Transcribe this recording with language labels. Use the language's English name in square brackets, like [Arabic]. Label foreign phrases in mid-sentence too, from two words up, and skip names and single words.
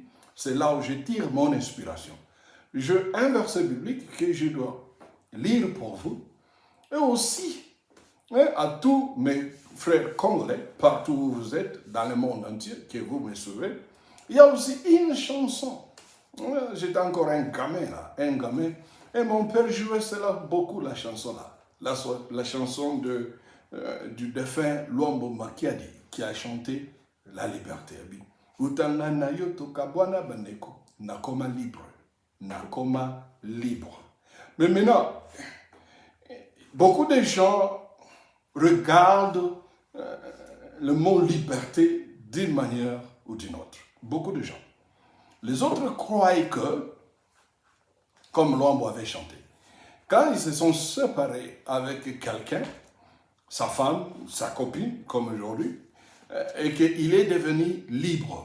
[French] C'est là où je tire mon inspiration. Un verset biblique que je dois lire pour vous et aussi à tous mes frères congolais, partout où vous êtes, dans le monde entier, que vous me suivez. Il y a aussi une chanson. J'étais encore un gamin là, et mon père jouait cela beaucoup, la chanson là. La chanson du défunt Luambo Makiadi, qui a chanté la liberté. [Lingala] Utanga na yo tokabwana baneko, nakoma libre. [French] Mais maintenant, beaucoup de gens regardent le mot liberté d'une manière ou d'une autre. Beaucoup de gens. Les autres croient que, comme Luambo avait chanté, quand ils se sont séparés avec quelqu'un, sa femme, sa copine, comme aujourd'hui, et qu'il est devenu libre.